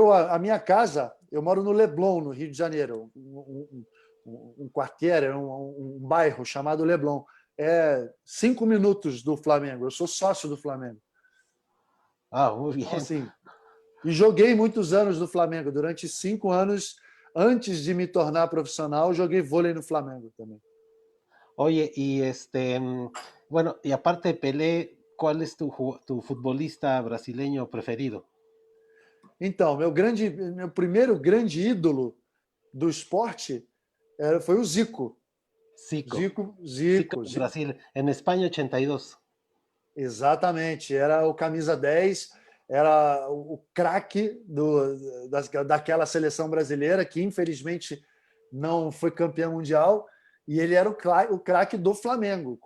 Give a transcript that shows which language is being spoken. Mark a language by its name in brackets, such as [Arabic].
[Portuguese] A minha casa, eu moro no Leblon, no Rio de Janeiro. Um quartier, um bairro chamado Leblon. É 5 minutos do Flamengo. Eu sou sócio do Flamengo. [Spanish] Ah, muy bien. [Portuguese] Então, assim, e joguei muitos anos no Flamengo. Durante 5 anos, antes de me tornar profissional, joguei vôlei no Flamengo também. [Spanish] Oye, y bueno, y aparte de Pelé, ¿cuál es tu futbolista brasileño preferido? [Portuguese] Então, meu primeiro grande ídolo do esporte foi o Zico. Zico. Zico. [Spanish] Brasil, en España 82. [Portuguese] Exatamente, era o camisa 10, era o craque daquela seleção brasileira, que infelizmente não foi campeão mundial, e ele era o craque do Flamengo.